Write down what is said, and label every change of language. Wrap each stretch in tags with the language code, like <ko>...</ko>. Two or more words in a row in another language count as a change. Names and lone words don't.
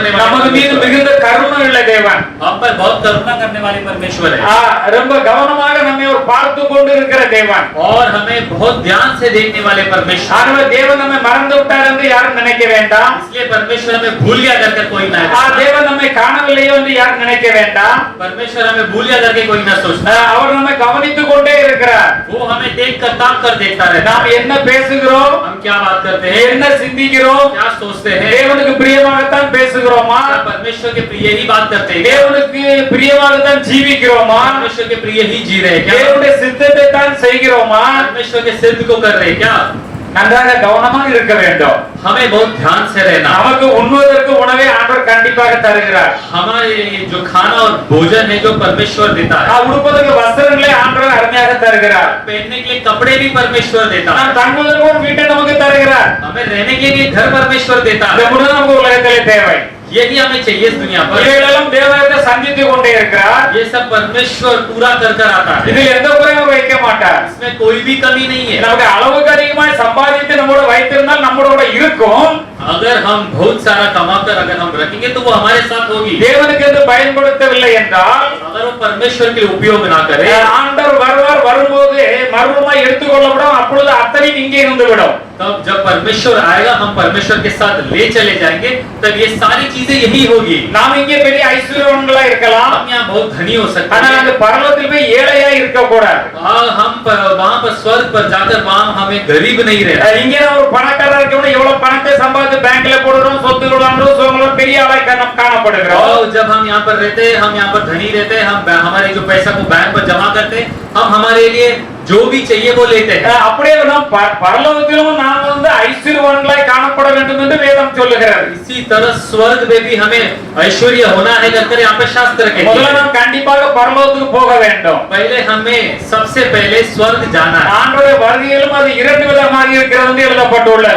<ta>நமது மீது மிகுந்த கருணை உள்ள தேவன்.</ta> <hi>हम पर बहुत करुणा करने वाले परमेश्वर है</hi> <ta>ரொம்ப கவனமாக நம்மை ஒரு பார்த்து கொண்டு இருக்கிற தேவன்.</ta> <hi>और हमें बहुत ध्यान से देखने वाले परमेश्वर।</hi> <ta>ஆகவே தேவன் நம்மை மறந்து விட்டார் என்று யாரும் நினைக்க வேண்டாம்.</ta> <hi>इसलिए परमेश्वर हमें भूल गया करके कोई ना</hi> <ta>தேவன் நம்மை காணவில்லையோ என்று யாரும் நினைக்க வேண்டாம்.</ta> <hi>परमेश्वर हमें भूल गया करके कोई ना सोचना।</hi> <ta>அவர் நம்மை கவனித்துக் கொண்டே இருக்கிறார்.</ta> <hi>वो हमें देख कर ताक कर देखता रहता</hi> <ta>நாம்</ta> <hi>है।</hi> <ta>என்ன பேசுகிறோம்,</ta> <hi>हम क्या बात करते हैं,</hi> <ta>என்ன சிந்திக்கிறோம்,</ta> <hi>क्या सोचते हैं,</hi> <ta>தேவனுக்கு பிரியமாகத்தான் பேசுகிறோமா,</ta> <hi>क्या परमेश्वर के प्रिय ही बात करते हैं,</hi> <ta>தேவனுக்கு பிரியமாகத்தான் ஜீவிக்கிறோமா,</ta> <hi>परमेश्वर के प्रिय ही जी रहे हैं क्या,</hi> <ta>தேவனுடைய சித்தத்தை தான் செய்கிறோமா,</ta> <hi>परमेश्वर के सिद्ध को कर रहे हैं क्या।</hi> <ta>நன்றாக கவனமாக இருக்க வேண்டும்.</ta> <hi>हमें बहुत ध्यान से रहना।</hi> <ta>நமக்கு உண்ணுவதற்கு உணவை ஆண்டவர் கண்டிப்பாக தருகிறார்.</ta> <hi>हमारे जो खाना और भोजन है जो परमेश्वर देता है,</hi> <ta>உடுப்பதற்கு வஸ்திரங்களை ஆண்டவர் அருமையாக தருகிறார்.</ta> <hi>पहनने के लिए कपड़े भी परमेश्वर देता है,</hi> <ta>நாம் தங்குவதற்கு ஒரு வீட்டை நமக்கு தருகிறார்.</ta> <hi>हमें रहने के लिए घर परमेश्वर देता</hi> <ta>இந்த</ta> <hi>है।</hi> <ta>முழு நமக்கு உலகத்திலே தேவை.</ta> <hi>यही हमें चाहिए इस दुनिया पर।</hi> <ta>இவைகளெல்லாம் தேவனை சந்தித்து கொண்டே இருக்கிறார்.</ta> <hi>ये सब परमेश्वर पूरा कर कर आता है,</hi> <ta>இதில் எந்த குறையும் வைக்க மாட்டார்.</ta> <hi>इसमें कोई भी कमी नहीं है।</hi> <ta>நமக்கு அளவுக்கு அதிகமாய் சம்பாதித்து நம்மோட வைத்திருந்தால் நம்மளோட இருக்கும்.</ta> <hi>अगर हम बहुत सारा कमाकर अगर हम रखेंगे तो वो हमारे साथ होगी।</hi> <ta>தேவனுக்கு என்று பயன்படுத்தவில்லை என்றால்</ta> <hi>अगर वो परमेश्वर के लिए उपयोग ना करे,</hi> <ta>ஆண்டவர் வருவார், வரும்போது மறுபடியும் எடுத்துக்கொள்ளப்படும். அப்பொழுது அத்தனை இங்கே இருந்து விடும்.</ta> <hi>तब जब परमेश्वर आएगा हम परमेश्वर के साथ ले चले जाएंगे, तब ये सारी चीजें यही होगी।</hi> <ta>நாம் இங்கே பெரிய ஐஸ்வர்யவான்களா இருக்கலாம்,</ta> <hi>हम यहाँ बहुत धनी हो सकते</hi> <ta>ஆனால் அந்த</ta> <hi>हैं,</hi> <ta>பரலோகத்தில் போய் ஏழையா இருக்க கூடாது.</ta> <hi>हम वहाँ पर स्वर्ग पर जाकर वहाँ हमें गरीब नहीं रहना।</hi> <ta>இங்கே நான் ஒரு பணக்காரர் இருக்கணும், எவ்வளவு பணத்தை சம்பாதிச்சு பேங்க்ல போடுறோம், சொத்துகள் வாங்குறோம், சோங்களோட பெரிய ஆளாய் காணப்படுகிறோம்.</ta> <hi>और जब हम यहाँ पर रहते हैं, हम यहाँ पर धनी रहते हैं, हम हमारे जो पैसा को बैंक पर जमा करते हैं, हम हमारे लिए जो भी चाहिए वो लेते हैं।</hi> <ta>அப்படியே நாம் பரலோகத்திலும் நாம் வந்து ஐஸ்வர்யவான்களாய் காணப்பட வேண்டும் என்று வேதம் சொல்லுகிறது.</ta> <hi>इसी तरह स्वर्ग में भी हमें ऐश्वर्य होना है करके यहाँ पे शास्त्र कहते</hi> <ta>முதல்ல</ta> <hi>हैं।</hi> <ta>நாம் கண்டிப்பாக பரலோகத்துக்கு போக வேண்டும்.</ta> <hi>पहले हमें सबसे पहले स्वर्ग जाना है।</hi> <ta>ஆண்டவருடைய வருகையிலும் அது இரண்டு விதமாக இருக்கிறது என்று எழுதப்பட்டுள்ளது.</ta>